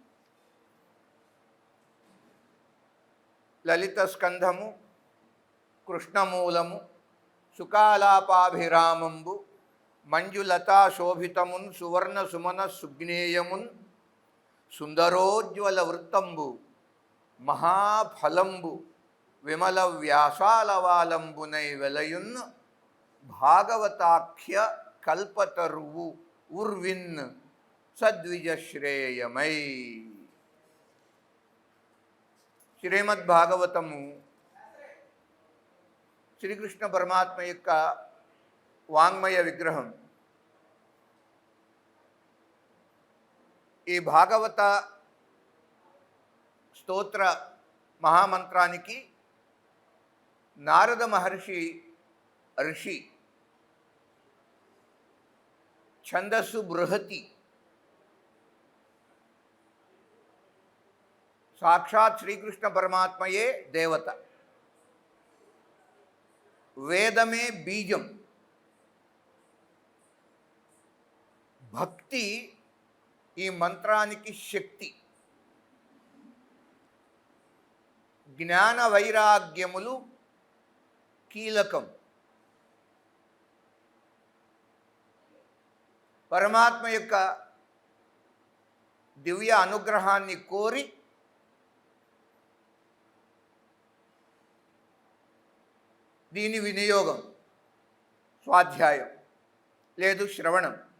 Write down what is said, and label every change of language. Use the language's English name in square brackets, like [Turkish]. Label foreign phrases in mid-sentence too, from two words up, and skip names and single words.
[Telugu] లలితస్కంధము కృష్ణమూలము సుకాలాపాభిరామంబు మంజులత శోభితమున్ సువర్ణ సుమన సుగ్నేయమున్ సుందరోజ్వల వృత్తంబు మహాఫలంబు విమల వ్యాసాలవాలంబునై వెలయున్ భాగవతాఖ్య కల్పతరువు ఉర్విన్ సద్విజశ్రేయమై। శ్రీమద్భాగవతము శ్రీకృష్ణ పరమాత్మ యొక్క వాంగ్మయ విగ్రహం. ఈ భాగవత స్తోత్ర మహామంత్రానికి నారద మహర్షి ఋషి ఛందస్సు బృహతి సాక్షాత్ శ్రీకృష్ణ పరమాత్మయే దేవత వేదమే బీజం భక్తి ఈ మంత్రానికి శక్తి. జ్ఞాన వైరాగ్యములు కీలకం. పరమాత్మ యొక్క దివ్య అనుగ్రహాన్ని కోరి దీని వినియోగం స్వాధ్యాయం లేదు శ్రవణం.